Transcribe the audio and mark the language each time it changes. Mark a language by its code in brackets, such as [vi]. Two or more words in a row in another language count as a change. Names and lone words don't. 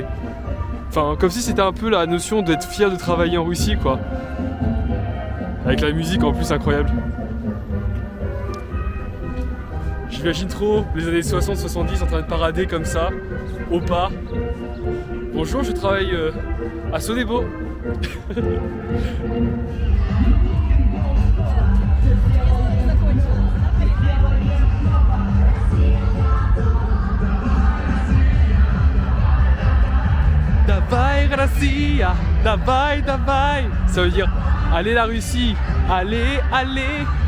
[fr] Enfin, comme si c'était un peu la notion d'être fier de travailler en Russie, quoi. Avec la musique en plus incroyable. J'imagine trop les années 60-70 en train de parader comme ça, au pas. Bonjour, je travaille à Sodebo. [ru] Давай, Россия, давай, давай. [fr] Ça veut dire allez la Russie, allez, allez.